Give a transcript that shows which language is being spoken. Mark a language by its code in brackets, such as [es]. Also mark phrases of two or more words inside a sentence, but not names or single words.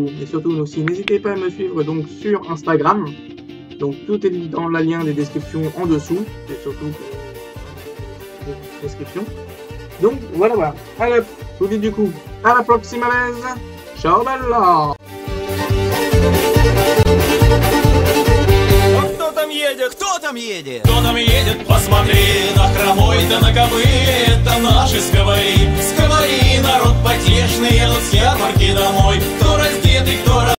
[fr] Et surtout aussi n'hésitez pas à me suivre donc sur Instagram. Donc tout est dans le lien des descriptions en dessous. Et surtout description. Donc voilà. Allez, je vous dis du coup à la prochaine. [it] Ciao bella. [ru] Кто там едет? Кто там едет? Посмотри, на хромой да на кобыле. Это наши сковори. Сковори, народ потешный, едут с ярмарки домой. Кто раздетый, кто